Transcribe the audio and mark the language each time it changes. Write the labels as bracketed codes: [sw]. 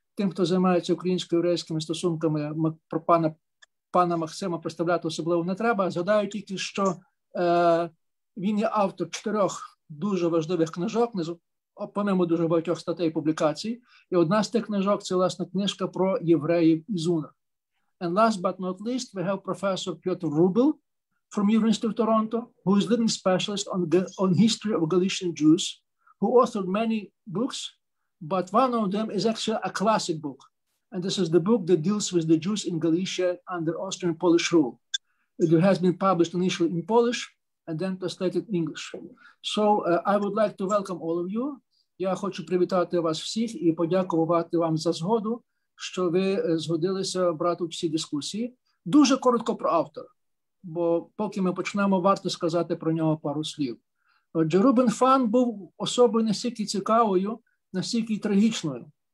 [uk] Тим, хто займається українсько-єврейськими стосунками, про пана Максима представляти особливо не треба. Згадаю тільки, що він є автор 4 дуже важливих книжок, помимо дуже багатьох статей і публікацій. І одна з тих книжок – це, власне, книжка про євреїв із ЗУНР. [en] And last but not least, we have Professor Piotr Rubel from University of Toronto, who is leading specialist on history of Galician Jews, who authored many books, but one of them is actually a classic book. And this is the book that deals with the Jews in Galicia under Austrian Polish rule. It has been published initially in Polish and then translated in English. So I would like to welcome all of you. [uk] Я хочу привітати вас всіх і подякувати вам за згоду, що ви згодилися брати участь у цій дискусії. Дуже коротко про автора, бо поки ми почнемо, варто сказати про нього пару слів. Отже, Рубен Фан був особою настільки цікавою, настільки й трагічною.